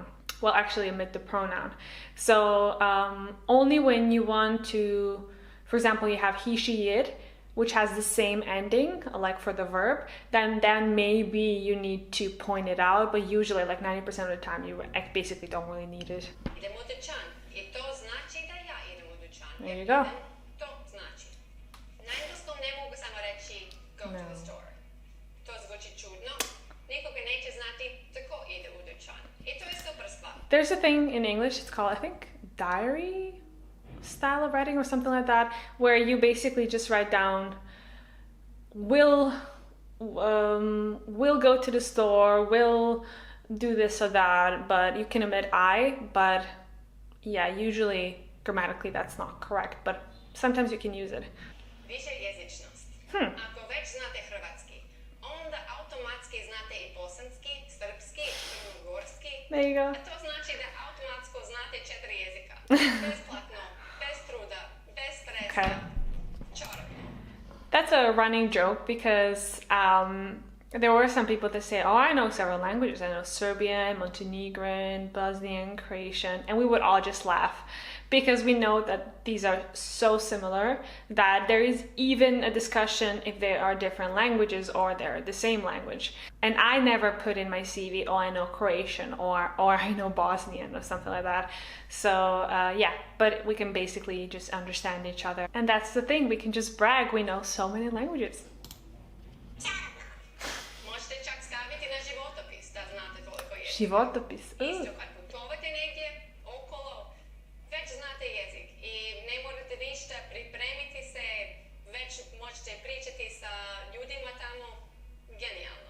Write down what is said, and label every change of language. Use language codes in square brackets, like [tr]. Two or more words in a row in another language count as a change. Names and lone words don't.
[en] Well, actually omit the pronoun. So only when you want to, for example, you have he, she, it, which has the same ending, like for the verb, then maybe you need to point it out, but usually like 90% of the time you basically don't really need it. [hr] idem u dućan. I to znači da ja idem u dućan. [en] There [hr] Jer [en] you go. [hr] idem, to znači. Na engleskom ne mogu samo reći [en] go to the store. [hr] To zvuči čudno. Nikoga neće znati tko ide u dućan. I to je super stvar. [en] There's a thing in English, it's called, I think, diary style of writing or something like that, where you basically just write down will go to the store, will do this or that, but you can omit I, but yeah, usually grammatically that's not correct, but sometimes you can use it. [hr] Više jezičnost. Ako već znate hrvatski, onda automatski znate i bosanski, srpski i ugorski. [en] There you go. [hr] A to znači da automatsko znate 4 jezika. Besplatno, bez truda, bez stresa. [en] Okay. [hr] Čarobno. [en] That's a running joke because there were some people that say, oh, I know several languages. I know Serbian, Montenegrin, Bosnian, Croatian, and we would all just laugh because we know that these are so similar that there is even a discussion if they are different languages or they're the same language. And I never put in my CV, oh, I know Croatian or I know Bosnian or something like that. So yeah, but we can basically just understand each other. And that's the thing, we can just brag, we know so many languages. [hr] Možete čak staviti na životopis da znate toliko jezika. Životopis. Isto kad putovate negdje, okolo, već znate jezik i ne morate ništa pripremiti se, već možete pričati sa ljudima tamo, genijalno.